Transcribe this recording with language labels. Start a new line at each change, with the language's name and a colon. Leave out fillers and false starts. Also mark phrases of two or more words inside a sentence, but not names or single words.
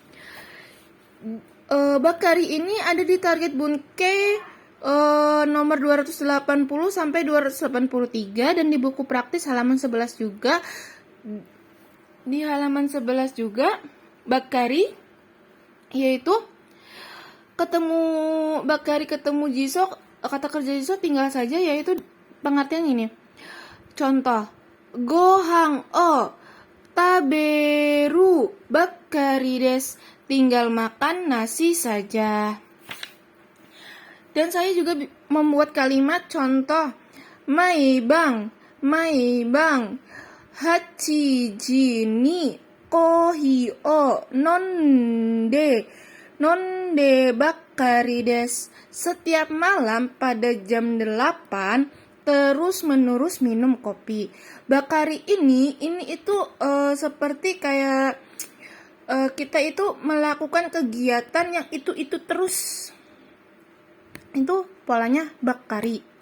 Indonesian: Bakari ini ada di target Bunkei nomor 280 sampai 283 dan di buku praktis halaman 11 juga. Di halaman 11 juga bakari, yaitu bakari ketemu jiso, kata kerja jiso tinggal saja, yaitu pengertian ini. Contoh,
Japanese: ご飯を食べるばかりです.
Indonesian: Tinggal makan nasi saja. Dan saya juga membuat kalimat contoh.
Japanese: Maibang, 八時にコーヒーを飲んでばかりです.
Indonesian: Setiap malam pada jam 8 terus-menerus minum kopi. Bakari ini itu seperti kayak kita itu melakukan kegiatan yang itu terus. Itu polanya bakari.